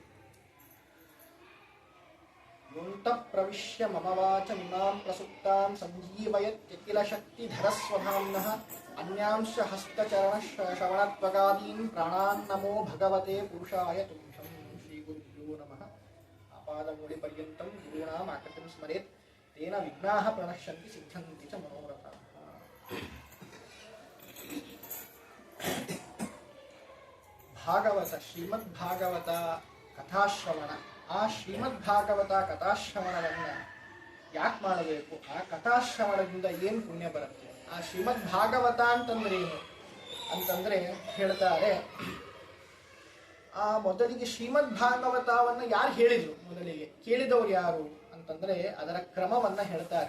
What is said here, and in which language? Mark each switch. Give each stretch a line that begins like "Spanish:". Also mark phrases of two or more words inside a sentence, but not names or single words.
Sanskrit: योऽन्तः प्रविश्य मम वाचमिमां प्रसुप्तां सञ्जीवयत्यखिलशक्तिधरस्वधाम्नः अन्यांश हस्तचरणश्रवणत्वगादीन् प्राणान् नमो भगवते पुरुषाय तुभ्यं श्रीगुरुभ्यो नमः आपादमूलिपर्यन्तं गुरूणाम् आकृतिं स्मरेत् तेन विघ्नाः प्रणश्यन्ति सिद्ध्यन्ति च मनोरथाः
Kannada: ಭಾಗವತ ಶ್ರೀಮದ್ ಭಾಗವತ ಕಥಾಶ್ರವಣ, ಆ ಶ್ರೀಮದ್ ಭಾಗವತ ಕಥಾಶ್ರವಣವನ್ನ ಯಾಕೆ ಮಾಡಬೇಕು, ಆ ಕಥಾಶ್ರವಣದಿಂದ ಏನು ಪುಣ್ಯ ಬರುತ್ತೆ, ಆ ಶ್ರೀಮದ್ ಭಾಗವತ ಅಂತಂದ್ರೆ ಏನು ಅಂತಂದ್ರೆ ಹೇಳ್ತಾರೆ, ಆ ಮೊದಲಿಗೆ ಶ್ರೀಮದ್ ಭಾಗವತವನ್ನ ಯಾರು ಹೇಳಿದ್ರು, ಮೊದಲಿಗೆ ಕೇಳಿದವರು ಯಾರು ಅಂತಂದ್ರೆ ಅದರ ಕ್ರಮವನ್ನ ಹೇಳ್ತಾರೆ.